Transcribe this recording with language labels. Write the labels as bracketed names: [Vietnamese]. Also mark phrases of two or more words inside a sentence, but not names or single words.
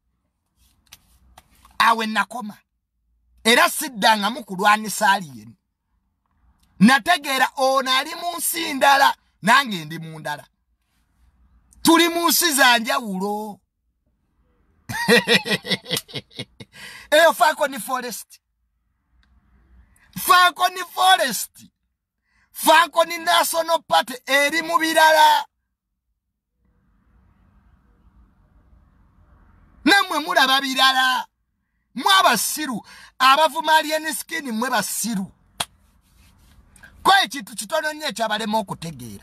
[Ganda] Awe nakoma. Era siddanga mu kulwanisa Allien. Nategeera ono ali mu nsi ndala nange ndi mu ndala. Tuli mu nsi za njawulo. Eyo faako ni forest. Faako ni forest. Faako ni [English] national party [Ganda] eri mu birala. Namwe mulaba birala. Mwe abasiru. Abavuma Allien Skin mwe basiru. Kwa ekintu kitono nnyo ekyabalema okutegeera.